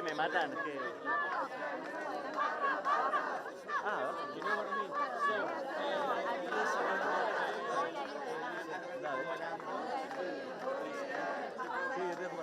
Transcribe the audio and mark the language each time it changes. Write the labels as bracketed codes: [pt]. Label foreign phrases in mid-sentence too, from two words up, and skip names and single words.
[es] Natán, que... [en] Ah, you know what I mean? So, [es] sí, es de